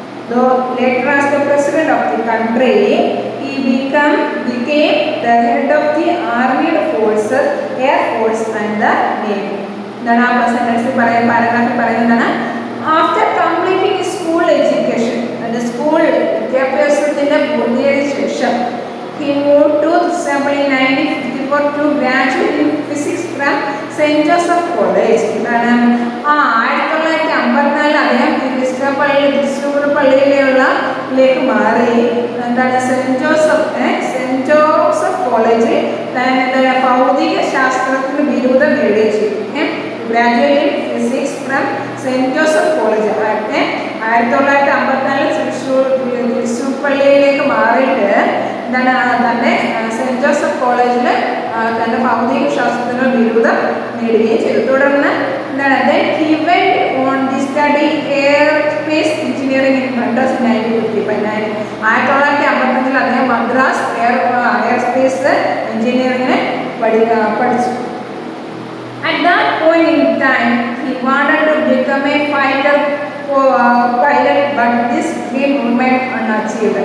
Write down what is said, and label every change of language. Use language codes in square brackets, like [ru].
[en] Though later as the president of the country, he became the head of the armed forces, air force and the navy. Then our sentence paragraph [ml] പറയുന്നതാണ്. [en] After completing his school education, and the school [ml] വിദ്യാഭ്യാസത്തിന്റെ പൂർത്തിയായ ശേഷം [en] he moved to Trichinopalli in 1954 to graduate in physics from St. Joseph College. [ml] എന്താണ് 1954 അദ്ദേഹം തൃശ്ശൂർ പള്ളിയിലേക്ക് മാറി. എന്താണ് saint Joseph കോളേജിൽ എന്താണ് ഭൗതിക ശാസ്ത്രത്തിന് ബിരുദം നേടുകയും ചെയ്തു. [en] Graduate in physics from Saint Joseph College. [ml] 1954 Thrissur പള്ളിയിലേക്ക് മാറിയിട്ട് എന്താണ് തന്നെ സെന്റ് ജോസഫ് കോളേജിൽ തൻ്റെ ഭൗതിക ശാസ്ത്രത്തിന് ബിരുദം നേടുകയും ചെയ്തു. തുടർന്ന് എന്താണ് [en] he went on to study aerospace engineering in Madras in 1955. [ml] 1955 അദ്ദേഹം മദ്രാസ് എയർസ്പേസ് എഞ്ചിനീയറിംഗിനെ പഠിച്ചു. [en] At that point in time, he wanted to become a fighter pilot, but this dream remained unachieved.